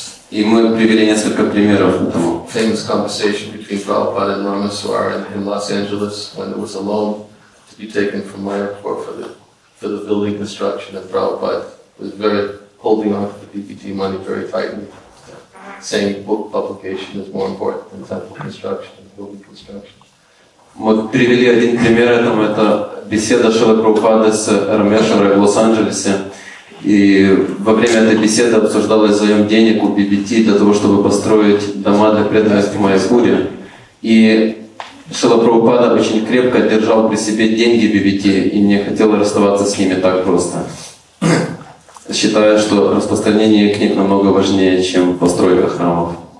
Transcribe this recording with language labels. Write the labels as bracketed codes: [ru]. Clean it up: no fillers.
[ru] И мы привели несколько примеров этому. [en] Famous conversation between Prabhupada and Ramaswar in Los Angeles when there was a loan to be taken from Mayapur for the building construction, and Prabhupada was holding on to the PPT money very tightly, saying book publication is more important than temple construction and building construction. [ru] Мы привели один пример этому, это беседа Шрилы Прабхупады с Рамешварой в Лос-Анджелесе. И во время этой беседы обсуждалось заем денег у BBT для того, чтобы построить дома для преданных в Майяпуре. И Шрила Прабхупада очень крепко держал при себе деньги BBT и не хотел расставаться с ними так просто, считая, что распространение книг намного важнее, чем постройка храмов.